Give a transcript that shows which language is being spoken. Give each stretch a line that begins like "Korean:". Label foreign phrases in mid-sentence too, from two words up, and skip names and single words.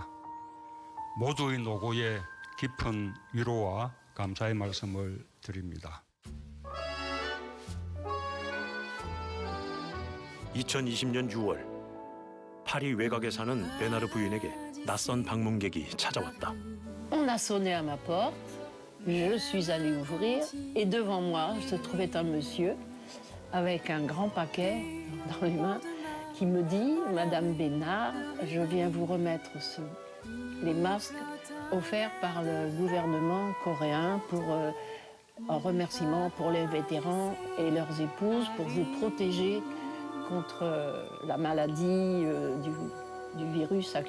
Korean: 모두의 노고에 깊은 위로와 감사의 말씀을 드립니다. 2020년 6월 파리 외곽에 사는 베나르 부인에게 낯선 방문객이 찾아왔다.
French: On a sonné à ma porte, je suis allée ouvrir et devant moi se trouvait un monsieur avec un grand paquet dans les mains qui me dit « Madame Bénard, je viens vous remettre les masques offerts par le gouvernement coréen pour en remerciement pour les vétérans et leurs épouses pour vous protéger contre la maladie du virus actuel.